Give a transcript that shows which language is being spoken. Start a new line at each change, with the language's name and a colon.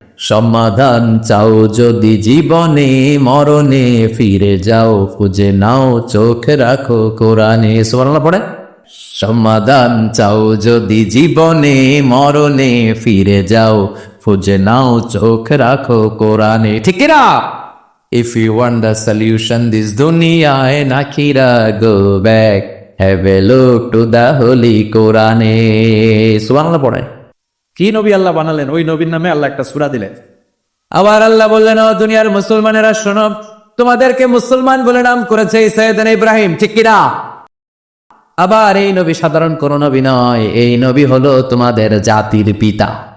Bangla: সমাধান চাও যদি জীবনে মরণে, ফিরে যাও খুঁজে নাও চোখ রাখো কোরআনে। সুবহানাল্লাহ পড়ে। সমাধান চাও যদি জীবনে মরণে, ফিরে যাও খুঁজে নাও চোখ রাখো কোরআনে। ঠিক কিনা?
English: If you want the solution this dunya and akhirah, go back, have a look to the holy Quran.
Bangla: সুবহানাল্লাহ পড়ে। কি নবী আল্লাহ বানালেন, ওই নবীর নামে আল্লাহ একটা সূরা দিলেন। আবার আল্লাহ বললেন ও দুনিয়ার মুসলমানেরা শোনো, তোমাদেরকে মুসলমান বলে নাম করেছে সাইয়েদনা ইব্রাহিম। ঠিক কিনা? আবার এই নবী সাধারণ কোন নবী নয়, এই নবী হলো তোমাদের জাতির পিতা।